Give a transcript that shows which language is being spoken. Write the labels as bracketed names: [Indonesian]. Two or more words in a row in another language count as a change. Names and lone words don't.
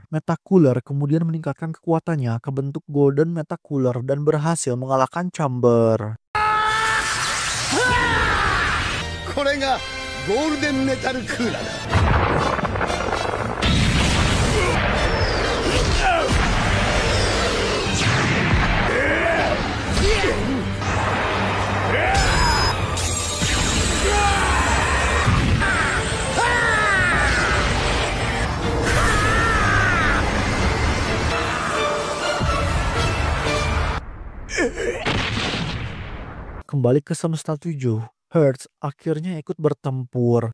[Indonesian] Metacooler kemudian meningkatkan kekuatannya ke bentuk Golden Metacooler dan berhasil mengalahkan Chamber. [Japanese] これがゴールデンメタルクーラーだ。 [Indonesian] Kembali ke Semesta 7, Hertz akhirnya ikut bertempur.